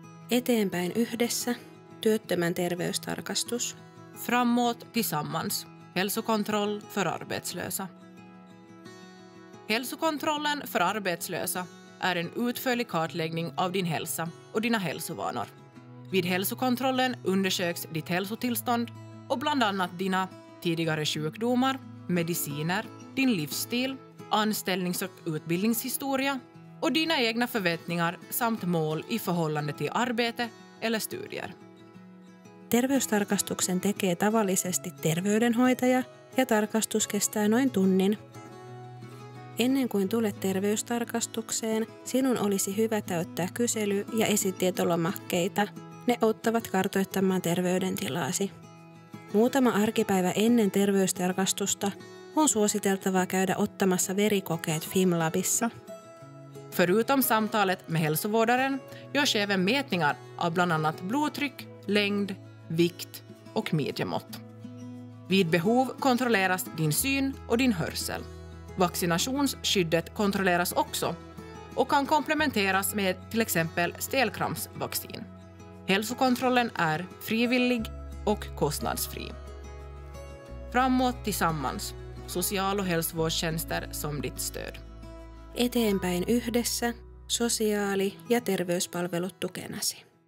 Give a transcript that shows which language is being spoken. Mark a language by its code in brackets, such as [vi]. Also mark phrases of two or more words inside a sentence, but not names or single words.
[fi] Eteenpäin yhdessä, työttömän terveystarkastus. [sv] Framåt tillsammans, hälsokontroll för arbetslösa. Hälsokontrollen för arbetslösa är en utförlig kartläggning av din hälsa och dina hälsovanor. Vid hälsokontrollen undersöks ditt hälsotillstånd och bland annat dina tidigare sjukdomar, mediciner, din livsstil, anställnings- och utbildningshistoria och dina egna förväntningar samt mål i förhållande till arbete eller studier. [fi] Terveystarkastuksen tekee tavallisesti terveydenhoitaja ja tarkastus kestää noin tunnin. Ennen kuin tulet terveystarkastukseen, sinun olisi hyvä täyttää kysely- ja esitietolomakkeita. Ne auttavat kartoittamaan terveydentilasi. Muutama arkipäivä ennen terveystarkastusta on suositeltavaa käydä ottamassa verikokeet FimLabissa. [sv] Förutom samtalet med hälsovårdaren görs även mätningar av bland annat blodtryck, längd, vikt och midjemått. Vid behov kontrolleras din syn och din hörsel. Vaccinationsskyddet kontrolleras också och kan komplementeras med till exempel stelkrampsvaccin. Hälsokontrollen är frivillig och kostnadsfri. Framåt tillsammans, social- och hälsovårdstjänster som ditt stöd. [fi] Eteenpäin yhdessä, sosiaali- ja terveyspalvelut tukenasi.